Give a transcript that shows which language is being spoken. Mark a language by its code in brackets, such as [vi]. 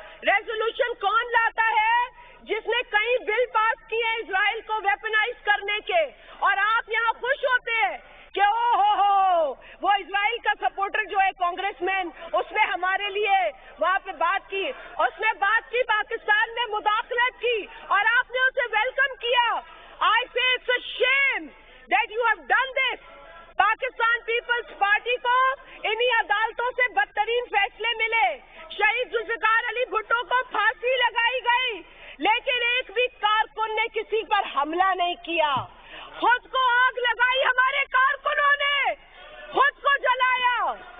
[ur] Resolution کون لاتا ہے؟ جس نے کئی بل پاس کیے اسرائیل کو ویپنائز کرنے کے, اور آپ یہاں خوش ہوتے ہیں کہ او ہو وہ اسرائیل کا سپورٹر جو ہے کانگریس مین, اس نے ہمارے لیے وہاں پہ بات کی, اس نے بات کی, پاکستان میں مداخلت کی, اور آپ نے اسے ویلکم کیا. [en] I say it's a shame that you have done this. [ur] Pakistan Peoples party کو انہی عدالتوں سے بدترین فیصلے ملے. شہید ذوالفقار علی بھٹو کو پھانسی لگائی گئی, لیکن ایک بھی کارکن نے کسی پر حملہ نہیں کیا. خود کو آگ لگائی ہمارے کارکنوں نے, خود کو جلایا.